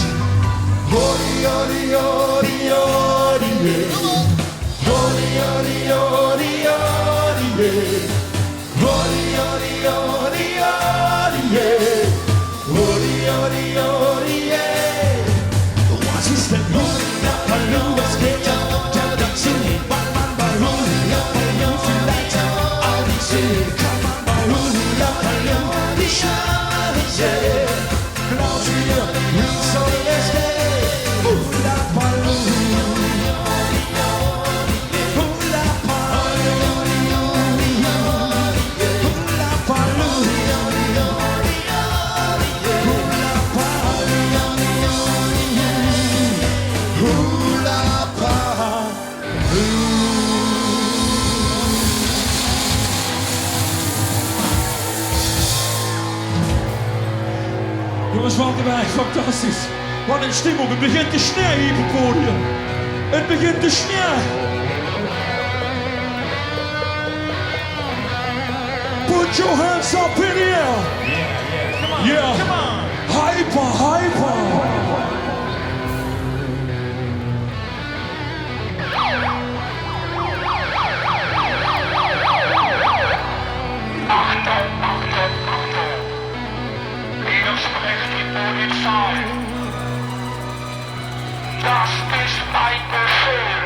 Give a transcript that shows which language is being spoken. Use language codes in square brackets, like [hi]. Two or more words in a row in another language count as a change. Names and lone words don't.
[de] Hori, hori, hori, hori, hori, hori, hori, hori, hori, hori, hori, hori, hori, hori, was ist denn Hula Baloo? Was geht da dazu? Macht man bei Hula Baloo vielleicht auch die See? Kann man bei Hula Baloo die Sterne sehen? Glaub mir, wie soll es gehen? Hula Baloo, Hula Baloo, Hula Baloo, Hula Baloo. [nl] Jongens, Walkenberg, fantastisch. Wat een stimmung. Het begint te sneeuwen hier op het podium. Het begint te sneeuwen. [en] Put your hands up in the air. Yeah. Come on. Hyper, hyper. [de] Hier spricht die Polizei. Das ist ein Befehl.